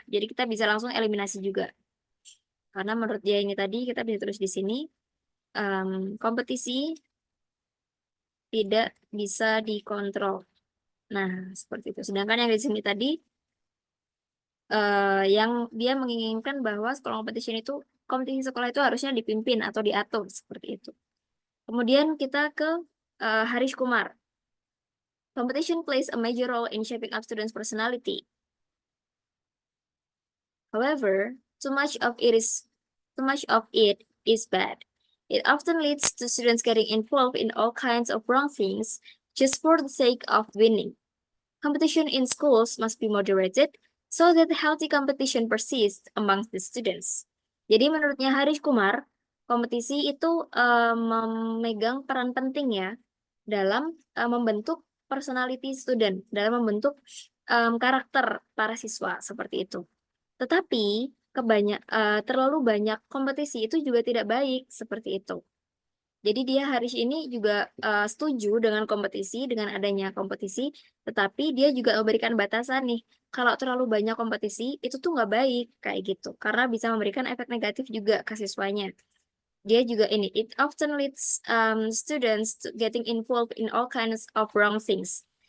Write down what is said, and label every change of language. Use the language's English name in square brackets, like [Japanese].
[Indonesian] Jadi kita bisa langsung eliminasi juga. Karena menurut dia ini tadi kita bisa tulis di sini kompetisi tidak bisa dikontrol. Nah, seperti itu. Sedangkan yang di sini tadi yang dia menginginkan bahwa sekolah kompetisi sekolah itu harusnya dipimpin atau diatur seperti itu. Kemudian kita ke Harish Kumar. [English] Competition plays a major role in shaping up students' personality. However, too much of it is bad. It often leads to students getting involved in all kinds of wrong things just for the sake of winning. Competition in schools must be moderated so that healthy competition persists amongst the students. [Indonesian] Jadi menurutnya Harish Kumar, kompetisi itu memegang peran penting ya dalam membentuk personality student, dalam membentuk karakter para siswa seperti itu. Tetapi terlalu banyak kompetisi itu juga tidak baik seperti itu. Jadi dia Haris ini juga setuju dengan kompetisi, dengan adanya kompetisi, tetapi dia juga memberikan batasan nih. Kalau terlalu banyak kompetisi, itu tuh nggak baik, kayak gitu. Karena bisa memberikan efek negatif juga ke siswanya. Dia juga ini, [English] it often leads students to getting involved in all kinds of wrong things.